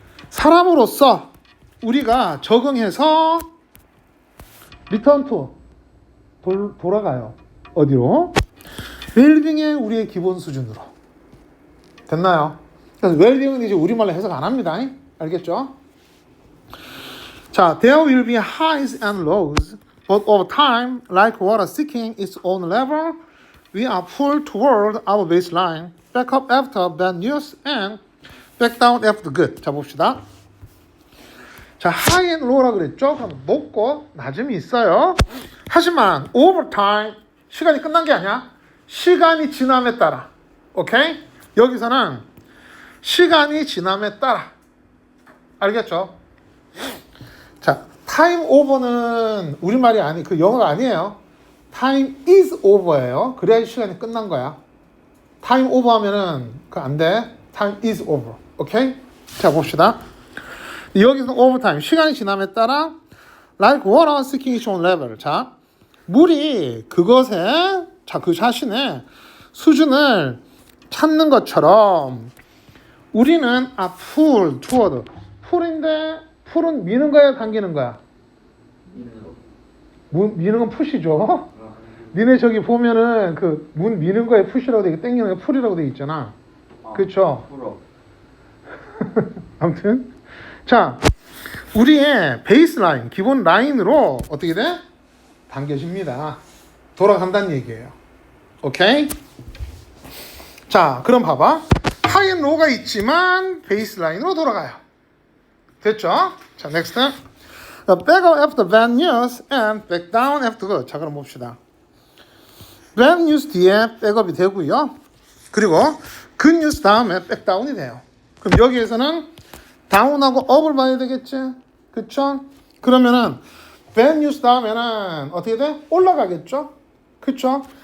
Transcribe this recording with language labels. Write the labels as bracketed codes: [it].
[ko] 사람으로서 우리가 적응해서 리턴 투 돌아가요. 어디로? 웰빙의 우리의 기본 수준으로. 됐나요? 그래서 웰빙은 이제 우리말로 해석 안 합니다. 알겠죠? [en] 자, there will be highs and lows, but over time, like water seeking its own level, we are pulled toward our baseline, back up after bad news, and back down after good. [ko] 자, 봅시다. 자, [en] high and low [ko] 라 그랬죠? 그럼 높고 낮음이 있어요. 하지만 [en] over time, [ko] 시간이 끝난 게 아니야. 시간이 지남에 따라. 오케이? 여기서는 시간이 지남에 따라. 알겠죠? 자, [en] time over [ko] 는 우리말이 아니, 그 영어가 아니에요. [en] time is over예요. [ko] 그래야 시간이 끝난 거야. [en] time over [ko] 하면은 그 안 돼. [en] time is over. [ko] 오케이? 자, 봅시다. 여기서는 [en] over time. [ko] 시간이 지남에 따라 [en] like water seeking its own level. [ko] 자, 물이 그것에 자, 그 자신의 수준을 찾는 것처럼 우리는 [en] pull toward. [ko] 풀은 미는 거야, 당기는 거야? 미는 건 푸시죠. 니네 저기 보면은 그 문 미는 거에 푸시라고 되게 땡기는 거 풀이라고 돼 있잖아. 그렇죠? 아무튼 자, 우리의 베이스라인, 기본 라인으로 어떻게 돼? 당겨집니다. 돌아간다는 얘기예요. 오케이? 자, 그럼 봐봐. 하이 앤 로우가 있지만 베이스라인으로 돌아가요. 됐죠? 자, next. [en] Back up after bad news and back down after good. [ko] 자, 그럼 봅시다. [en] bad news [ko] 뒤에 백업이 되고요. 그리고 [en] good news [ko] 다음에 백다운이 돼요. 그럼 여기에서는 다운하고 업을 봐야 되겠지? 그쵸? 그러면은 [en] bad news [ko] 다음에는 어떻게 돼? 올라가겠죠? 그쵸?